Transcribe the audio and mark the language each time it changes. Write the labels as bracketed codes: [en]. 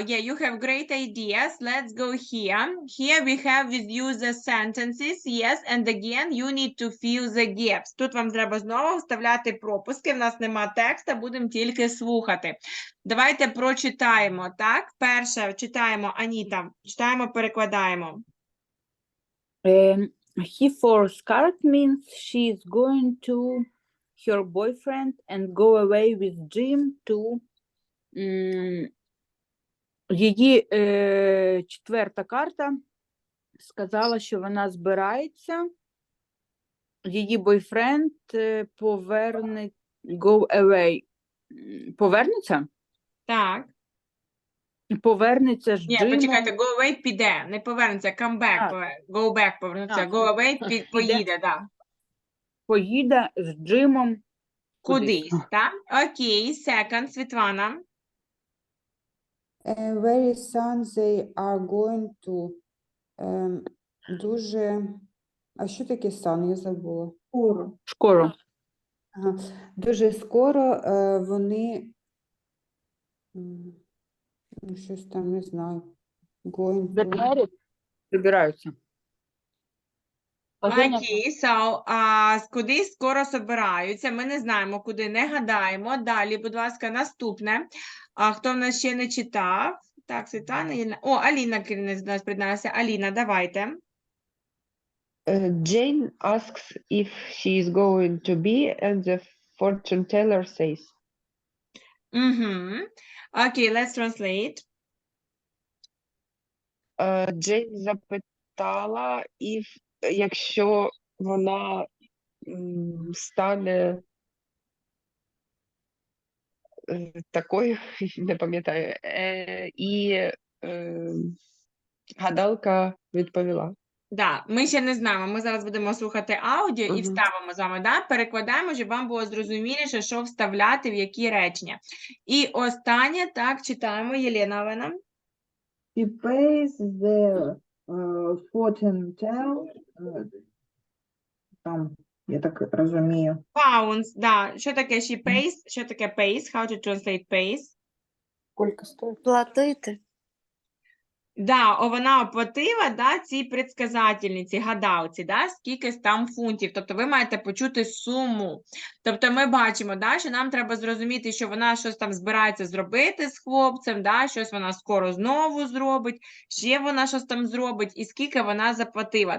[en] Yeah, you have great ideas. Let's go here. Here we have with you the sentences. Yes, and again, you need to fill the gaps. [uk] Тут вам треба знову вставляти пропуски. В нас нема текста, будемо тільки слухати. Давайте прочитаємо, так? Перше читаємо, Аніта. Читаємо, перекладаємо. [en] He forscarred means she is going to her boyfriend and go away with Jim to [uk] її четверта карта сказала, що вона збирається, її бойфренд поверне, [en] go away. [uk] Повернеться? Так. Повернеться з Ні, Джимом. почекайте, [en] go away [uk] піде, не повернеться, [en] come back, go back [uk] повернеться, go away поїде, так. Поїде з Джимом Кудись, так? Окей, second, Світлана. [en] Very soon they are going to. [uk] Дуже. А що таке sun? Я забула. Скоро. Ага. Дуже скоро вони. Щось там не знаю. [en] Going to. [uk] Збираються. Окей, so, куди скоро собираються, ми не знаємо, куди, не гадаємо. Далі, будь ласка, наступне. Хто в нас ще не читав? Так, Світлана, Єлена. О, Аліна керівниця до нас приєдналася. Аліна, давайте. [en] Jane asks if she is going to be, and the fortune teller says. Окей, let's translate. [uk] Джейн запитала, якщо вона стане такою, не пам'ятаю, і гадалка відповіла. Да, ми ще не знаємо, ми зараз будемо слухати аудіо і вставимо з вами, да? Перекладаємо, щоб вам було зрозуміліше, що вставляти, в які речення. І останнє, так, читаємо, Єлена Олена. [en] She pays the fortune tell, [uk] там, я так розумію. [en] Pounds, да. [uk] Що таке she pays? Що таке pays? [en] How to translate pays? [ru] Сколько стоит? [uk] Платити. Да, вона оплатила, да, цій предсказательниці, гадалці, да, скільки там фунтів. Тобто ви маєте почути суму. Тобто ми бачимо, да, що нам треба зрозуміти, що вона щось там збирається зробити з хлопцем, да, щось вона скоро знову зробить, ще вона щось там зробить, і скільки вона заплатила.